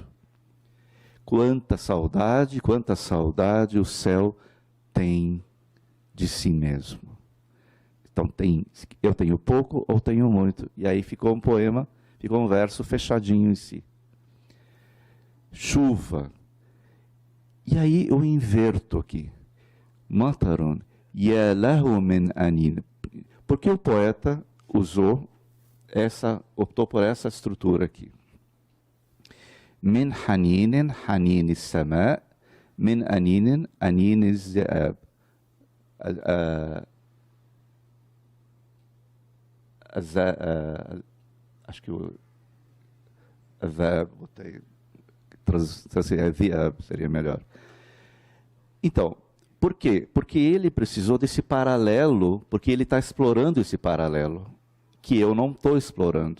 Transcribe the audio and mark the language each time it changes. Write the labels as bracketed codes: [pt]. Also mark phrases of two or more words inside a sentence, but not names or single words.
[pt] Quanta saudade o céu tem de si mesmo. Então eu tenho pouco ou tenho muito. E aí ficou um poema, ficou um verso fechadinho em si. Chuva. E aí eu inverto aqui. [ar] مطرٌ يا له من أنين. [pt] Porque o poeta optou por essa estrutura aqui. [ar] من حنينٍ حنين السماء من أنينٍ أنين الذئاب. [pt] Acho que o botei, seria melhor. Então, por quê? Porque ele precisou desse paralelo, porque ele está explorando esse paralelo, que eu não estou explorando.